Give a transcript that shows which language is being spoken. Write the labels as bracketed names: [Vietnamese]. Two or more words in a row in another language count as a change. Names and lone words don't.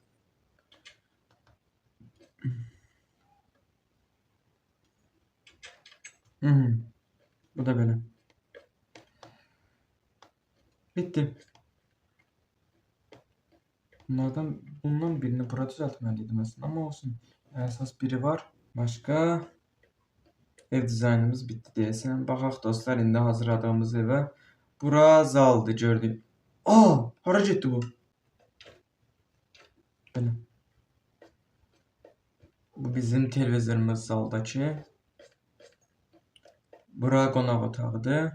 [Turkish] Bu da böyle. Bitti. Bundan birini bura düzeltmeliydim aslında ama olsun. Esas biri var. Başka ev dizaynımız bitti deyəsən. [Azerbaijani] Baxaq dostlar, indi hazırladığımız evə. Bura zaldır, gördük. Hara getdi bu? Belə. Bu bizim televizorumuz zaldakı. Bura qonaq otağıdır.